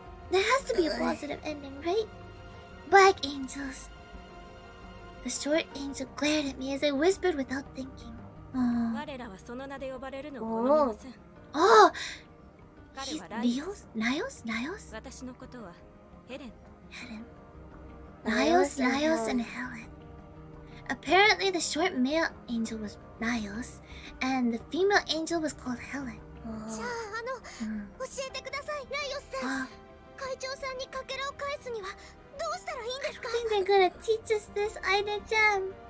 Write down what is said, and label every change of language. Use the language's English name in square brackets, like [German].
[English] There has to be a positive ending, right? Black angels. The short angel glared at me as I whispered without thinking. [Japanese] 我らはその名で呼ばれるのを好みません。 [English] Oh, [Japanese] 彼 [English] he's [Japanese] はライオス。 [English] Nios? [Japanese] 私のことはヘレン。 [English] Nios, and Helen. Apparently, the short male angel was Nios, and the female angel was called Helen. [Japanese] じゃあ教えてください、ライオスさん。会長さんにかけらを返すにはどうしたらいいんですか？ [English] I think they're gonna teach us this, Aina-chan.